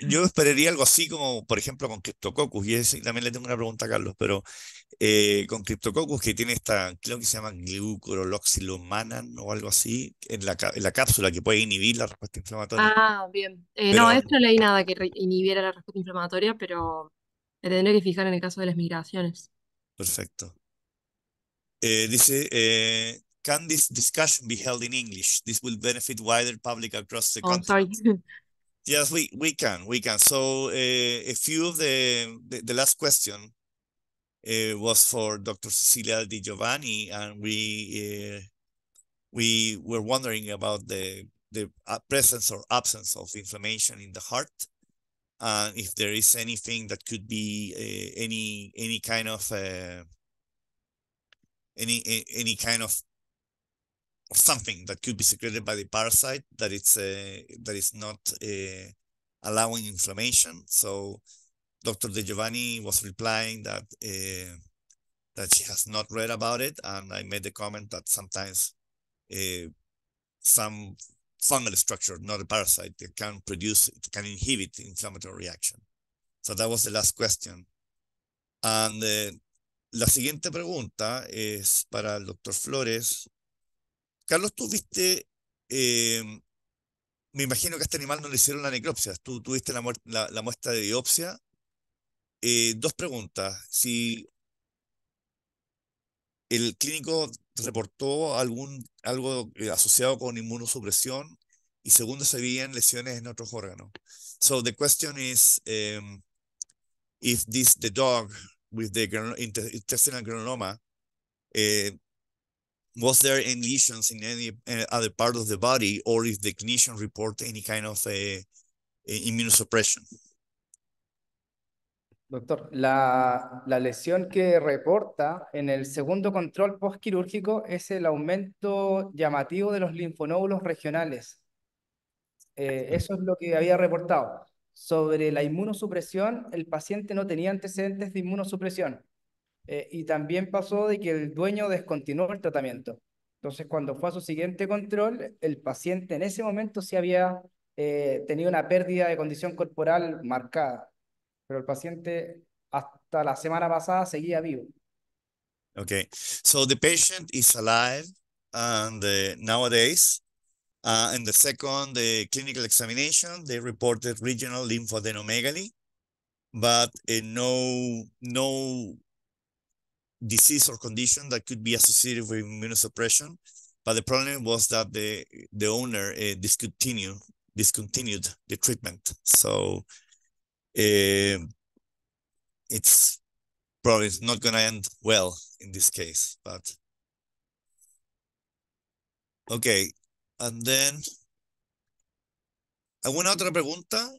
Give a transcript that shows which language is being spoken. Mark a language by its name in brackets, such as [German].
[Spanish] yo esperaría algo así como, por ejemplo, con Cryptococcus, y también le tengo una pregunta a Carlos, pero con Cryptococcus que tiene creo que se llama Glucuroxylomanan o algo así, en la cápsula que puede inhibir la respuesta inflamatoria. Ah, bien. No, de Pero, esto no leí nada que inhibiera la respuesta inflamatoria, pero me tendré que fijar en el caso de las migraciones. perfecto. Dice, [English] can this discussion be held in English? This will benefit wider public across the Oh, sorry. continent. Yes, we can. So a few of the last question was for Dr. Cecilia Di Giovanni, and we were wondering about the presence or absence of inflammation in the heart, and if there is anything that could be any kind of any kind of or something that could be secreted by the parasite that is not allowing inflammation. So Dr. De Giovanni was replying that she has not read about it, and I made the comment that sometimes some fungal structure, not a parasite, it can inhibit the inflammatory reaction. So that was the last question. [Spanish] And la siguiente pregunta es para el doctor Flores. Carlos, tú viste, me imagino que a este animal no le hicieron la necropsia, tú tuviste la muestra de biopsia. Dos preguntas. Si el clínico reportó algo asociado con inmunosupresión, y segundo, se veían lesiones en otros órganos. [English] So the question is, if the dog with the intestinal granuloma, was there any lesions in any other part of the body, or if the clinician reported any kind of immunosuppression? [Spanish] Doctor, la lesión que reporta en el segundo control postquirúrgico es el aumento llamativo de los linfonódulos regionales. Eso es lo que había reportado. Sobre la inmunosupresión, el paciente no tenía antecedentes de inmunosupresión. Y también pasó de que el dueño descontinuó el tratamiento. Entonces, cuando fue a su siguiente control, el paciente en ese momento sí había tenido una pérdida de condición corporal marcada. Pero el paciente hasta la semana pasada seguía vivo. [English] Okay, so the patient is alive, and nowadays, in the second clinical examination, they reported regional lymphodenomegaly, but no disease or condition that could be associated with immunosuppression. But the problem was that the owner discontinued the treatment. So it's probably not going to end well in this case. But okay, and then [Spanish] ¿alguna otra pregunta?